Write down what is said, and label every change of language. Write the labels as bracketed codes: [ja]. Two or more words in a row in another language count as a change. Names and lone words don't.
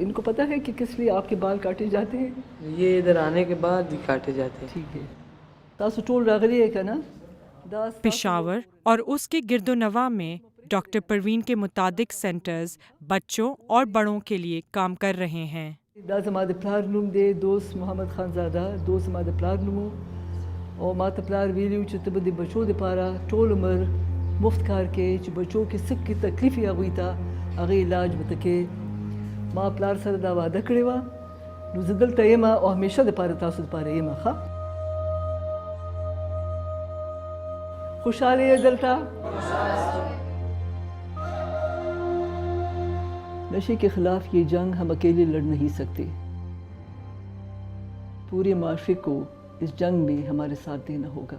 [ur] ان کو پتہ ہے کہ کس لیے آپ کے بال کاٹے جاتے ہیں؟ یہ ادھر آنے کے بعد ہی کاٹے جاتے ہیں۔ ٹھیک ہے، [ps] تاسو ٹول راغلی [ur] ہے نا؟ پشاور اور اس کے گرد و نواح میں ڈاکٹر پروین کے متعدد سینٹرز بچوں اور بڑوں کے لیے کام کر رہے ہیں۔ [ps] دا زما د پلار نوم دی دوست محمد خان زاده، دوست زما د پلار نوم او ما ته پلار ویلي چې ته به د بچو دپاره ټول عمر مفت کار کوې چې بچو کې څه کې تکلیف وي هغوی ته هغې علاج به ته کوې. ما پلار سره دا وعده کړې وه، نو زه دلته یم او همیشه دپاره تاسو دپاره یم. ښه خوشحاله یې دلته؟ [ur] نشے کے خلاف یہ جنگ ہم اکیلے لڑ نہیں سکتے، پورے معاشرے کو اس جنگ میں ہمارے ساتھ دینا ہوگا۔